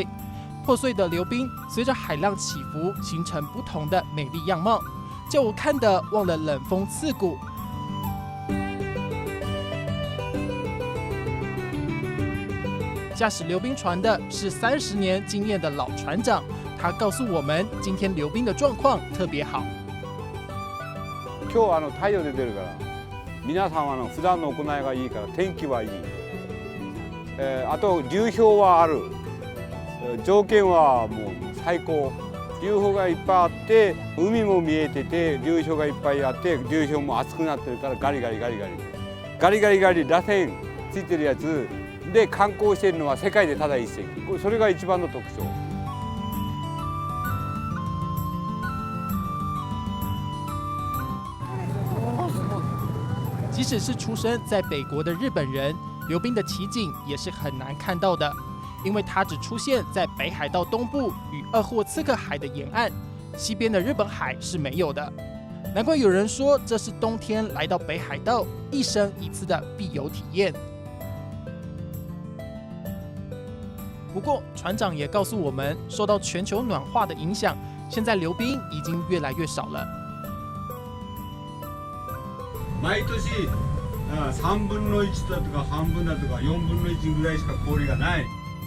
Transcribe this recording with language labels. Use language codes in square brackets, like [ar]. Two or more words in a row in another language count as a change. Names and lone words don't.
[zh] 破碎的流冰随着海浪起伏，形成不同的美丽样貌，叫我看得忘了冷风刺骨。驾驶流冰船的是30年经验的老船长，他告诉我们，今天流冰的状况特别好。 [ja] 今日太陽出てるから、皆さん普段の行いがいいから天気はいい。あと流氷はある。条件はもう最高。流氷がいっぱいあって、海も見えてて、流氷がいっぱいあって、流氷も熱くなってるからガリガリガリガリ。ガリガリガリ螺旋ついてるやつで観光しているのは世界でただ一隻。それが一番の特徴。 [zh] 即使是出生在北国的日本人，流冰的奇景也是很难看到的，因为它只出现在北海道东部与鄂霍次克海的沿岸，西边的日本海是没有的。难怪有人说这是冬天来到北海道一生一次的必有体验。不过，船长也告诉我们，受到全球暖化的影响，现在流冰已经越来越少了。 [ja] 毎年3分の1だとか半分だとか4分の1ぐらいしか氷がない。